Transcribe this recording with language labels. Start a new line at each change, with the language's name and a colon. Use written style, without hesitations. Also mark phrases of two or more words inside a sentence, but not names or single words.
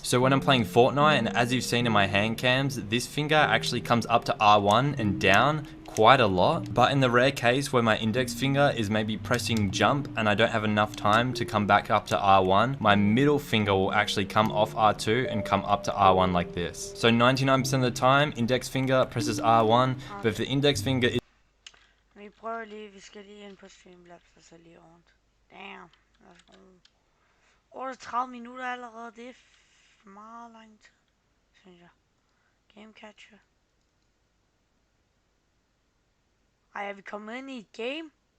English: So when I'm playing Fortnite, and as you've seen in my hand cams, this finger actually comes up to R1 and down quite a lot. But in the rare case where my index finger is maybe pressing jump and I don't have enough time to come back up to R1, my middle finger will actually come off R2 and come up to R1 like this. So 99% of the time, index finger presses R1, but if the index finger is
Danish: Vi prøver lige, vi skal lige ind på Streamlabs og så lige rundt. Damn, lad os gå. 38 minutter allerede, det er for meget lang tid, synes jeg.
English: Game catcher.
Danish: Ej, er vi kommet ind i et game?